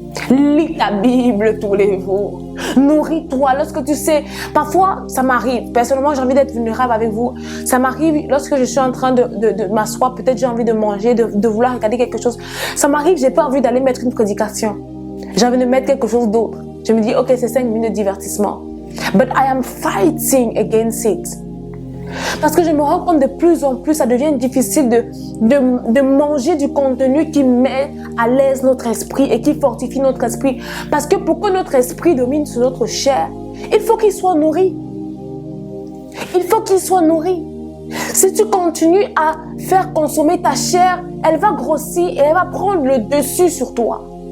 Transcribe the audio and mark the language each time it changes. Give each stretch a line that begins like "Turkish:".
French: Lis ta Bible tous les jours. Nourris-toi lorsque tu sais. Parfois, ça m'arrive. Personnellement, j'ai envie d'être vulnérable avec vous. Ça m'arrive lorsque je suis en train de m'asseoir. Peut-être j'ai envie de manger, de vouloir regarder quelque chose. Ça m'arrive, j'ai pas envie d'aller mettre une prédication. J'ai envie de mettre quelque chose d'autre. Je me dis, ok, c'est 5 minutes de divertissement.
English: But I am fighting against it.
French: Parce que je me rends compte de plus en plus, ça devient difficile de manger du contenu qui met à l'aise notre esprit et qui fortifie notre esprit. Parce que pour que notre esprit domine sur notre chair, il faut qu'il soit nourri. Il faut qu'il soit nourri. Si tu continues à faire consommer ta chair, elle va grossir et elle va prendre le dessus sur toi.